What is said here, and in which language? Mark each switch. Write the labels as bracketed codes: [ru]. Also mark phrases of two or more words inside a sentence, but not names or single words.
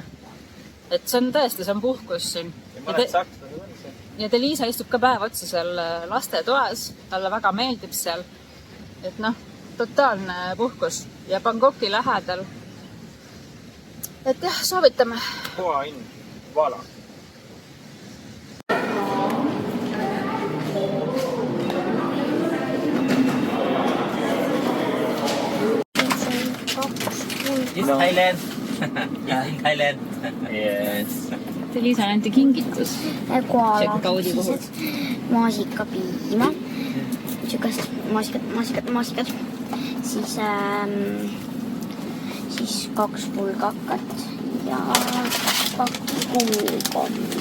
[et] Et see on tõesti, see on puhkus siin. Ja mõned sakslased on see. Ja Liisa istub ka päev otsa seal laste toas. Talle väga meeldib seal. Et noh, totaalne puhkus. Ja Bangkoki lähedal. Et jah, soovitame. Hoa in. Vala. [en] Thailand. In Thailand. Yes. [et] Liisale anti kingitus. Koala, maasikapiima, sükast maasikat, siis 2 pulgakat ja 2 kuukomme.